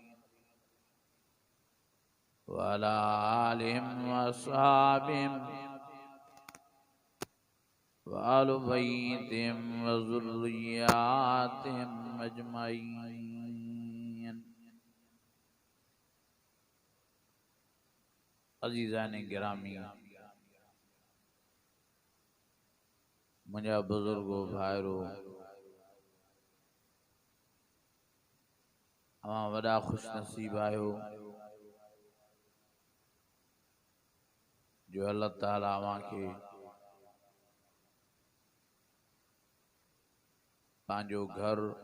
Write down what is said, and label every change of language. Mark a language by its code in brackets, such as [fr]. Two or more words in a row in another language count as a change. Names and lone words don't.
[ar] وعلى آلهم وأصحابهم وأهل بيتهم وذرياتهم أجمعين. [sd] अज़ीज़ान गिरामी मुझा बुजुर्गो भाइरो अवां वॾा खुश नसीब आहियो जो अल्लाह ताला अवां खे पंहिंजो घर